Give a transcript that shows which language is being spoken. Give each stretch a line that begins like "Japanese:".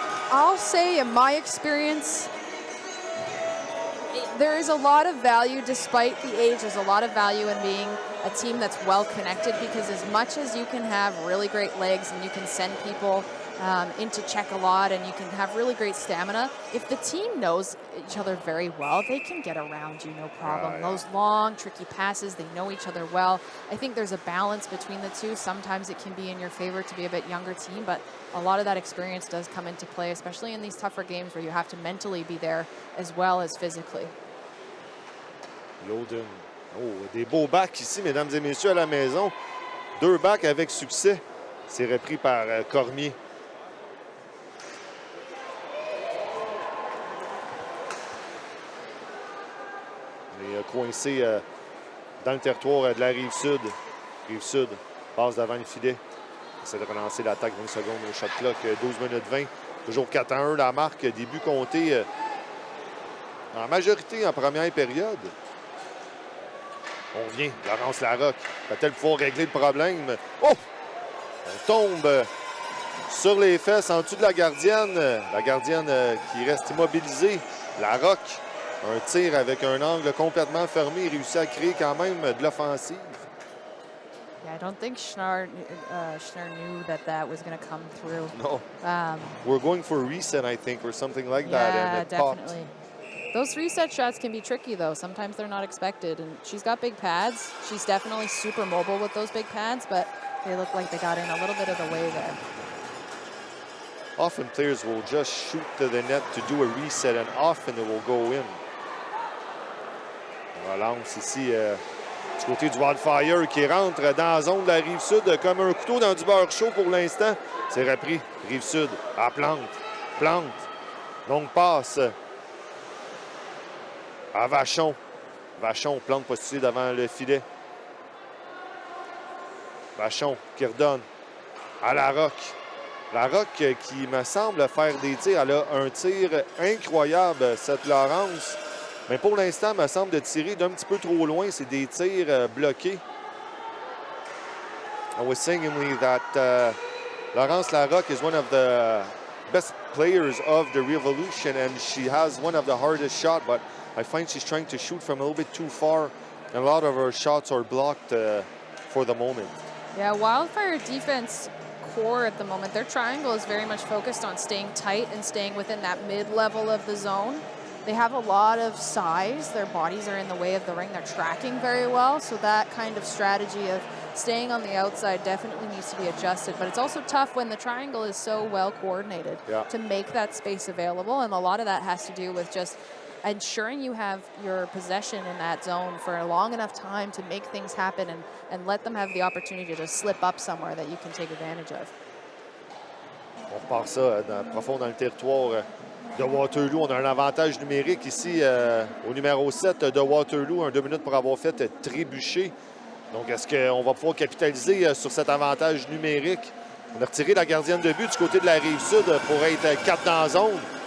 English: I'll say in my experience, there is a lot of value, despite the age, there's a lot of value in being a team that's well connected, because as much as you can have really great legs and you can send people into check a lot and you can have really great stamina, if the team knows each other very well, they can get around you no problem. Those long, tricky passes, they know each other well. I think there's a balance between the two. Sometimes it can be in your favor to be a bit younger team, but a lot of that experience does come into play, especially in these tougher games where you have to mentally be there as well as physically. Yoden.
French: Oh, des beaux bacs ici, mesdames et messieurs, à la maison. 2 bacs avec succès. C'est repris par Cormier. Il est coincé dans le territoire de la Rive-Sud. Rive-Sud passe devant le filet. Essaie de relancer l'attaque 20 secondes au shot clock. 12 minutes 20. Toujours 4-1 la marque. Début compté en majorité en première période. On vient, Laurence Larocque. Va-t-elle pouvoir régler le problème? Oh! On tombe sur les fesses, en dessous de la gardienne. La gardienne qui reste immobilisée. Larocque, un tir avec un angle complètement fermé. Il réussit à créer quand même de l'offensive.
English: Yeah, I don't think Schnarr knew that was going to come through. No. We're going for a reset, I think, or something like that. Yeah, And it popped. definitely. Those reset shots can be tricky, though. Sometimes they're not expected. And she's got big pads. She's definitely super mobile with those big pads, but they look like they got in a little bit of the way there. Often players will just shoot to the net to do a reset, and often it will go in.
French: On relance ici du côté du Wildfire qui rentre dans la zone de la Rive-Sud comme un couteau dans du beurre chaud pour l'instant. C'est repris. Rive-Sud à Plante. Plante. Longue passe à Vachon. Vachon, Plante postulé devant le filet. Vachon qui redonne à Larocque. Larocque qui me semble faire des tirs. Elle a un tir incroyable, cette Laurence. Mais pour l'instant, me semble de tirer d'un petit peu trop loin. C'est des tirs bloqués.
English: I was saying Emily that Laurence Larocque is one of the best players of the Revolution, and she has one of the hardest shots, but I find she's trying to shoot from a little bit too far, and a lot of her shots are blocked for the moment. Yeah, Wildfire defense core at the moment, their triangle is very much focused on staying tight and staying within that mid-level of the zone. They have a lot of size. Their bodies are in the way of the ring. They're tracking very well, so that kind of strategy of staying on the outside definitely needs to be adjusted. But it's also tough when the triangle is so well coordinated to make that space available, and a lot of that has to do with just ensuring you have your possession in that zone for a long enough time to make things happen and let them have the opportunity to slip up somewhere that you can take advantage of.
French: On repart ça profond dans le territoire de Waterloo. On a un avantage numérique ici au numéro 7 de Waterloo. 2 minutes pour avoir fait trébucher. Donc, est-ce qu'on va pouvoir capitaliser sur cet avantage numérique? On a retiré la gardienne de but du côté de la Rive-Sud pour être 4 dans la zone.